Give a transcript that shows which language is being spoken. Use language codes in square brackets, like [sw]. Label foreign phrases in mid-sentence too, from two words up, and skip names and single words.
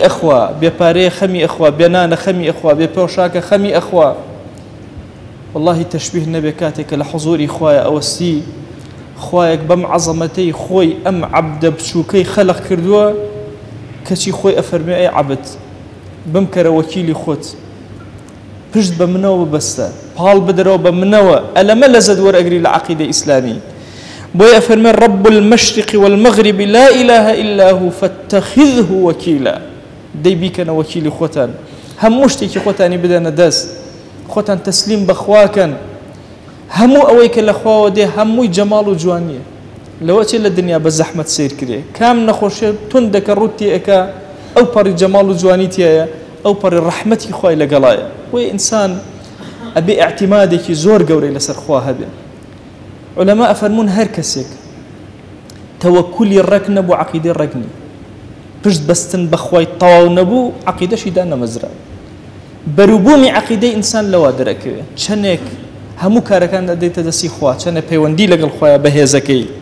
[ckb] ئەخوا بێپارەیە خەمی ئەخوا بێنانە خەمی ئەخوا بێ پۆشاکە خەمی ئەخوا والله تشبيه نەبێ کاتێک کە لە حوزوری خوایە ئەوەستی خوایەک بەم عەزەمەتەی خۆی ئەم عەبدە بچووکەی خەلق کردووە کەچی خۆی ئەفەرمێ ئەی عەبد بمکەرە وەکیلی خۆت پشت بە منەوە ببەستە پاڵ بدەرەوە بە منەوە ئەلەمە لەزەت وەرئەگری لە عەقیدەی ئیسلامی بۆیە ئەفەرمێ [ar] رب المشرق والمغرب لا إله إلا هو فاتخذه وكيلا [ckb] دەی بیکەنە وەکیلی خۆتان هەموو شتێکی خۆتانی بدەنە دەست خۆتان تەسلیم بەخواکەن هەموو ئەوەی کە لە خواوە دێ هەمووی جەماڵ و جوانیە لەوە چێ لە دنیا بە زەحمەت سیر کرێ کام نەخۆشیە توندەکە ڕووتی ئەکا ئەو پەڕی جەماڵ و جوانی تایە ئەو پەڕی ڕەحمەتی خوای لەگەڵایە وەی ئینسان ئەبێ ئاعتیمادێکی زۆر گەورەی لەسەر خوا هەبێ علەما ئەفەرمون هەر کەسێک تەوەکولی ڕەک نەبوو عەقیدەی ڕەک نییە پشت بەستن بەخوای تەواو نەبوو عەقیدەشی دانەمەزرا بەروبوومی عەقیدەی ئینسان لەوا دەرەکەوێ چەندێک هەموو کارەکان دەدەیتە دەستی خوا چەندە پەیوەندی لەگەڵ خوایە بەهێزەکەی